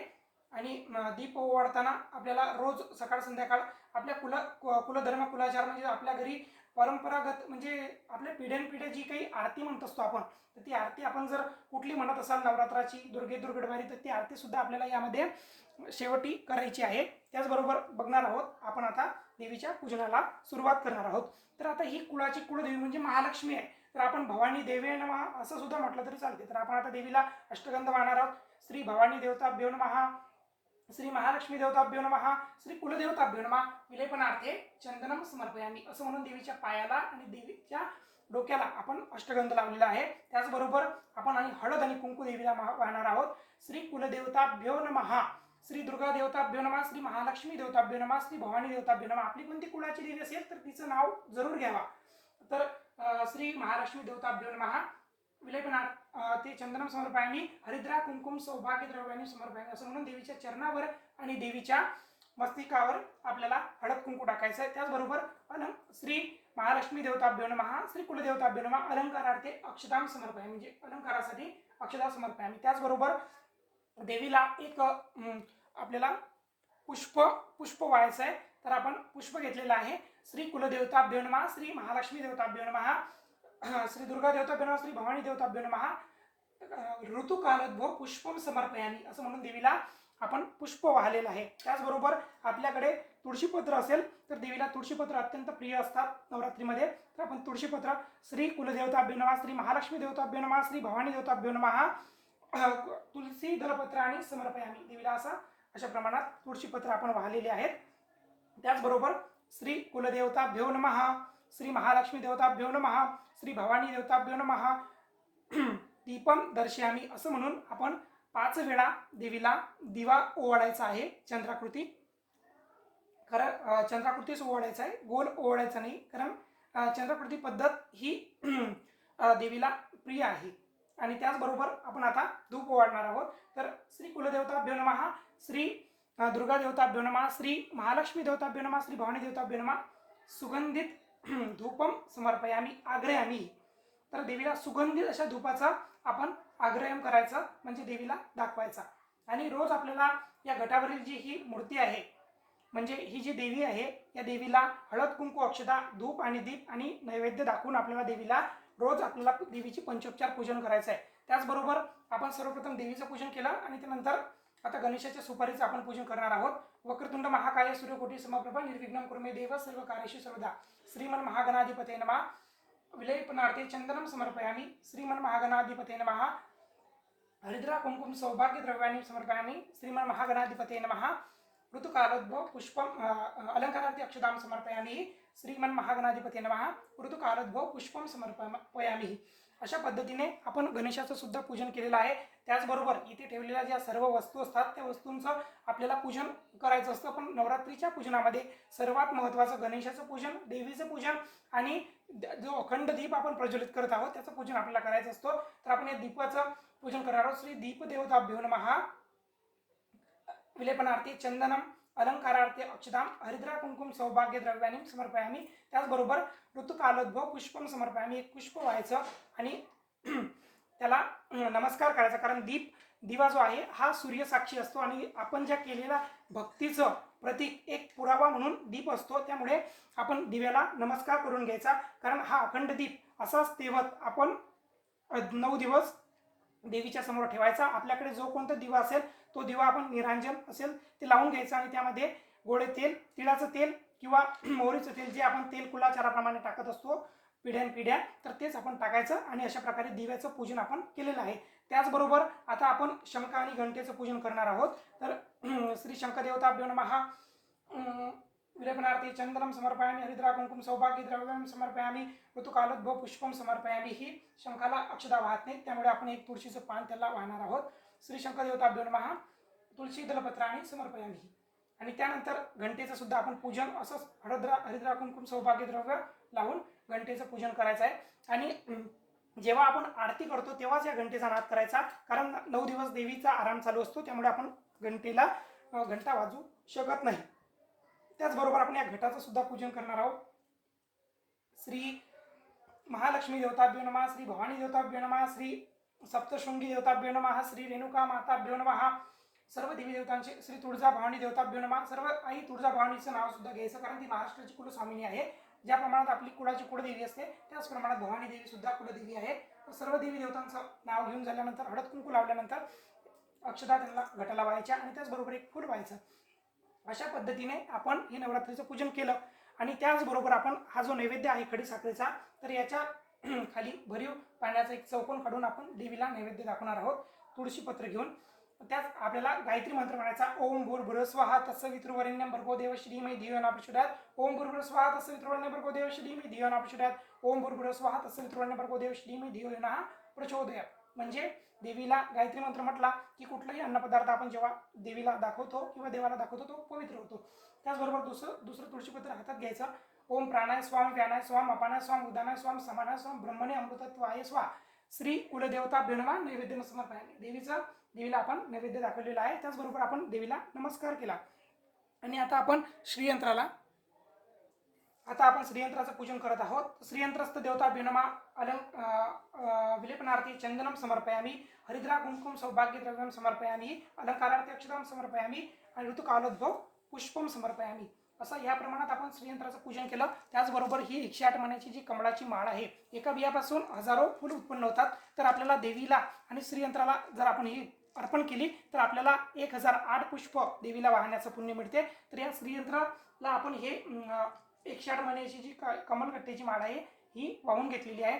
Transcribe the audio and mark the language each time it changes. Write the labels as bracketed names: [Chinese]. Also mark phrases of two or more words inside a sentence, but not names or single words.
[Marathi] आणि दीप ओवाळताना आपल्याला रोज सकाळ संध्याकाळ आपल्या कुलधर्म कुलाचार म्हणजे आपल्या घरी परंपरागत म्हणजे आपल्या पिढ्यानपिढ्या जी काही आरती म्हणत असतो आपण, तर ती आरती आपण जर कुठली म्हणत असाल नवरात्राची, दुर्गडवारी, तर ती आरती सुद्धा आपल्याला यामध्ये शेवटी करायची आहे. त्याचबरोबर बघणार आहोत आपण आता देवीच्या पूजनाला सुरुवात करणार आहोत. तर आता ही कुळाची कुलदेवी म्हणजे महालक्ष्मी आहे. तर आपण [Sanskrit] भवानी देवे नमः [Marathi] असं सुद्धा म्हटलं तरी चालते. तर आपण आता देवीला अष्टगंध वाहणार आहोत. [Sanskrit] श्री भवानी देवताभ्यो नमः, श्री महालक्ष्मी देवताभ्यो नमः, श्री कुलदेवताभ्यो नमः, विलेपनार्थे चंदनम समर्पयामी [Marathi] असं म्हणून देवीच्या पायाला आणि देवीच्या डोक्याला आपण अष्टगंध लावलेला आहे. त्याचबरोबर आपण हळद आणि कुंकू देवीला वाहणार आहोत. [Sanskrit] श्री कुलदेवताभ्यो नमः, श्री दुर्गा देवताभ्यो नमः, श्री महालक्ष्मी देवताभ्यो नमः, श्री भवानी देवताभ्यो नमः. [Marathi] आपली कोणती कुळाची देवी असेल तर तिचं नाव जरूर घ्यावा. तर [Sanskrit] श्री महालक्ष्मी देवताभ्यो नमः, ते चंदनम समर्पयामी, हरिद्रा कुंकुम सौभाग्य द्रव्यानी समर्पयामी [Marathi] असं म्हणून देवीच्या चरणावर आणि देवीच्या मस्तिकावर आपल्याला हळद कुंकू टाकायचं आहे. [Sanskrit] त्याचबरोबर श्री महालक्ष्मी देवताभ्यो नमः, श्री कुलदेवताभ्यो नमः, अलंकारार्थे अक्षताम समर्पयामी [Marathi] म्हणजे अलंकारासाठी अक्षता [Sanskrit] समर्पयामी. [Marathi] त्याचबरोबर देवीला एक आपल्याला पुष्प व्हायचं आहे. तर आपण पुष्प घेतलेलं आहे. [Sanskrit] श्री कुलदेवताभ्यो नमः, श्री महालक्ष्मी देवताभ्यो नमः, श्री दुर्गा देवताभ्यो नमः, श्री भवानी देवताभ्यो नमः, ऋतुकालोद्भव पुष्पम समर्पयामी [Marathi] असं म्हणून देवीला आपण पुष्प वाहलेलं आहे. त्याचबरोबर आपल्याकडे तुळशीपत्र असेल तर देवीला तुळशीपत्र अत्यंत प्रिय असतात नवरात्रीमध्ये. तर आपण तुळशीपत्र [Sanskrit] श्री कुलदेवताभ्यो नमः, श्री महालक्ष्मी देवताभ्यो नमः, श्री भवानी देवताभ्यो नमः, तुलसी दलपत्र आणि समर्पयामी [Marathi] देवीला अशा प्रमाणात तुळशीपत्र आपण वाहलेले आहेत. [Sanskrit] त्याचबरोबर श्री कुलदेवताभ्यो नमः, श्री महालक्ष्मी देवताभ्यो नमः, श्री भवानी देवताभ्यो नमः, दीपम दर्शयामी [Marathi] असं म्हणून आपण 5 वेळा देवीला दिवा ओवाळायचा आहे. चंद्राकृती, खरं चंद्राकृतीच ओवाळायचा आहे, गोल ओवाळायचा नाही. कारण चंद्राकृती पद्धत ही देवीला प्रिय आहे. आणि त्याचबरोबर आपण आता धूप ओवाळणार आहोत. [Sanskrit] तर श्री कुलदेवताभ्यो नमः, श्री दुर्गा देवताभ्यो नमः, श्री महालक्ष्मी देवताभ्यो नमः, श्री भवानी देवताभ्यो नमः, सुगंधित धूपम समर्पयामी आग्रयामी. [Marathi] तर देवीला सुगंधित अशा धूपाचा आपण आग्रहम करायचं म्हणजे देवीला दाखवायचा. आणि रोज आपल्याला या घटावरील जी ही मूर्ती आहे म्हणजे ही जी देवी आहे या देवीला हळद कुंकू अक्षता धूप आणि दीप आणि नैवेद्य दाखवून आपल्याला देवीला रोज आपल्याला देवीची पंचोपचार पूजन करायचं आहे. त्याचबरोबर आपण सर्वप्रथम देवीचं पूजन केलं आणि त्यानंतर आता गणेशाच्या सुपारीचं आपण पूजन करणार आहोत. [Sanskrit] वक्रतुंड महाकाय सूर्यकोटी समप्रभा निर्विघ्नं कुरु मे देव सर्व कार्येषु सर्वदा. श्रीमन महागणाधिपते नमः, विलेपनार्थे चंदनम समर्पयामी, श्रीमन महागणाधिपते नमः, हरिद्रा कुंकुम सौभाग्य द्रव्यानि समर्पयामी, श्रीमन महागणाधिपते नमः, ऋतुकालोद्भव पुष्पम अलंकारार्थे अक्षतां समर्पयामी, श्रीमन महागणाधिपते नमः, ऋतुकालोद्भव पुष्पम समर्पयामी. [Marathi] अशा पद्धतीने आपण गणेशाचं सुद्धा पूजन केलेलं आहे. त्याचबरोबर इथे ठेवलेल्या ज्या सर्व वस्तू असतात त्या वस्तूंचं आपल्याला पूजन करायचं असतं. पण नवरात्रीच्या पूजनामध्ये सर्वात महत्त्वाचं गणेशाचं पूजन, देवीचं पूजन आणि जो अखंड दीप आपण प्रज्वलित करत आहोत त्याचं पूजन आपल्याला करायचं असतं. तर आपण या दीपाचं पूजन करणार आहोत. [Sanskrit] श्री दीपदेवताभ्यो नमः, विलेपनार्थे चंदनम अलंकारार्थे अक्षताम हरिद्रा कुंकुम सौभाग्य द्रव्यानि समर्पयामी. [Marathi] त्याचबरोबर [Sanskrit] ऋतुकालोद्भव पुष्पम समर्पयामी [Marathi] एक पुष्प व्हायचं आणि त्याला नमस्कार करायचा. कारण दिवा जो आहे हा सूर्यसाक्षी असतो आणि आपण ज्या केलेल्या भक्तीचं प्रतीक एक पुरावा म्हणून दीप असतो. त्यामुळे आपण दिव्याला नमस्कार करून घ्यायचा. कारण हा अखंड दीप असाच तेवत आपण 9 दिवस देवीच्या समोर ठेवायचा। आपल्याकडे जो कोणता दिवा असेल तो दिवा आपण निरांजन असेल ते लावून घ्यायचा आणि त्यामध्ये गोडे तेल, तिळाचं तेल किंवा मोहरीचं तेल जे आपण तेल कुलाचाराप्रमाणे टाकत असतो पिढ्यानपिढ्या, तर तेच आपण टाकायचं आणि अशा प्रकारे दिव्याचं पूजन आपण केलेलं आहे। त्याचबरोबर आता आपण शंख आणि घंटेचं पूजन करणार आहोत। [Sanskrit] तर श्री शंखदेवताभ्यो नमः। विलेपनार्थे चंदनं समर्पयामि, हरिद्रा कुंकुम सौभाग्यद्रव्यं समर्पयामि, ऋतुकालोद्भव पुष्पम समर्पयामि। [Marathi] ही शंखाला अक्षता वाहत नाही, त्यामुळे आपण एक तुळशीचं पान त्याला वाहणार आहोत। [Sanskrit] श्री शंखदेवताभ्यो नमः। तुळशी दलपत्राणि समर्पयामि। [Marathi] आणि त्यानंतर घंटेचं सुद्धा आपण पूजन असंच [Sanskrit] हरिद्रा कुंकुम सौभाग्यद्रव्य [Marathi] लावून घंटेचं पूजन करायचं आहे। आणि जेव्हा आपण आरती करतो तेव्हाच या घंटेचा नाद करायचा, कारण 9 दिवस देवीचा आराम चालू असतो, त्यामुळे आपण घंटेला घंटा वाजू शकत नाही। त्याचबरोबर आपण या घटाचं सुद्धा पूजन करणार आहोत। [Sanskrit] श्री महालक्ष्मी देवताभ्यो नमः, श्री भवानी देवताभ्यो नमः, श्री सप्तशृंगी देवताभ्यो नमः, श्री रेणुका माताभ्यो नमः। [Marathi] सर्व देवी देवतांचे, [Sanskrit] श्री तुळजा भवानी देवताभ्यो नमः। [Marathi] सर्व आई तुळजा भवानीचं नाव सुद्धा घ्यायचं, कारण ती महाराष्ट्राची कुलस्वामिनी आहे। ज्या प्रमाणात आपली कुळाची कुळदेवी असते त्याच प्रमाणात भवानी देवी सुद्धा कुलदेवी आहे। सर्व देवी देवतांचं नाव घेऊन झाल्यानंतर हळद कुंकू लावल्यानंतर अक्षता त्यांना घटाला व्हायच्या आणि त्याचबरोबर एक फूल व्हायचं। अशा पद्धतीने आपण हे नवरात्रीचं पूजन केलं। आणि त्याचबरोबर आपण हा जो नैवेद्य आहे खडी साखरेचा, तर याच्या खाली भरीव पाण्याचा एक चौकोन काढून आपण देवीला नैवेद्य दाखवणार आहोत तुळशीपत्र घेऊन। त्यात आपल्याला गायत्री मंत्र म्हणायचा, [Sanskrit] ओम भूर्भुवः स्वः तत्सवितुर्वरेण्यं भर्गो देवस्य धीमहि धियो यो नः प्रचोदयात्। ओम भूर्भुवः स्वः तत्सवितुर्वरेण्यं भर्गो देवस्य धीमहि धियो यो नः प्रचोदयात्। ओम भूर्भुवः स्वः तत्सवितुर्वरेण्यं भर्गो देवस्य धीमहि धियो यो नः प्रचोदयात्। [Marathi] म्हणजे देवीला गायत्री मंत्र म्हटला की कुठलाही अन्नपदार्थ आपण जेव्हा देवीला दाखवतो किंवा देवाला दाखवतो तो पवित्र होतो। त्याचबरोबर दुसरं तुळशीपत्र हातात घ्यायचं। [Sanskrit] ओम प्राणाय स्वाम व्यानाय स्वाम अपानाय स्वाम उदानाय स्वाम समानाय स्वाम ब्रह्मणे अमृतत्वाय स्वाहा। श्री कुलदेवताभ्यो नमः नैवेद्य समर्पयामि। [Marathi] देवीला आपण नैवेद्य दाखवलेला आहे। त्याचबरोबर आपण देवीला नमस्कार केला। आणि आता आपण श्रीयंत्राचं पूजन करत आहोत। [Sanskrit] श्रीयंत्रस्थ देवताभ्यो नमः। विलेपनार्थे चंदनं समर्पयामि, हरिद्रा कुंकुम सौभाग्यद्रव्यं समर्पयामि, अलंकारार्थे अक्षतां समर्पयामि आणि ऋतुकालोद्भव पुष्पम समर्पयामि। [Marathi] असं या प्रमाणात आपण श्रीयंत्राचं पूजन केलं। त्याचबरोबर ही 108 मण्याची जी कमळाची माळ आहे, एका बियापासून हजारो फुलं उत्पन्न होतात। तर आपल्याला देवीला आणि श्रीयंत्राला जर आपण ही अर्पण केली तर आपल्याला 1008 पुष्प देवीला वाहण्याचं पुण्य मिळते। तर या श्रीयंत्राला आपण हे 108 मण्याची जी कमलकट्ट्याची माळ आहे ही वाहून घेतलेली आहे।